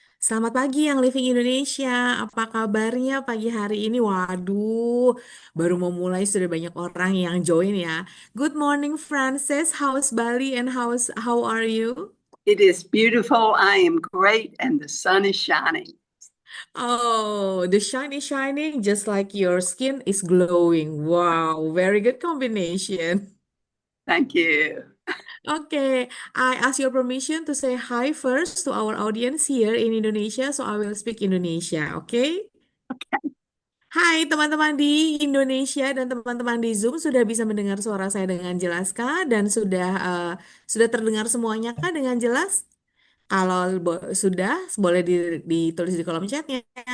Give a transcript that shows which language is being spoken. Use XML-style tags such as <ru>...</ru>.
<id>Selamat pagi yang Living Indonesia. Apa kabarnya pagi hari ini? Waduh, baru mau mulai sudah banyak orang yang join ya.</id> <en>Good morning Francis, how's Bali and how are you? It is beautiful. I am great, and the sun is shining. Oh, the shine is shining just like your skin is glowing. Wow, very good combination. Thank you. Okay, I ask your permission to say hi first to our audience here in Indonesia, so I will speak Indonesia, okay?</en> <id>Hai teman-teman di Indonesia dan teman-teman di Zoom sudah bisa mendengar suara saya dengan jelas kah dan sudah terdengar semuanya kah dengan jelas? Kalau sudah boleh ditulis di kolom chatnya.</id>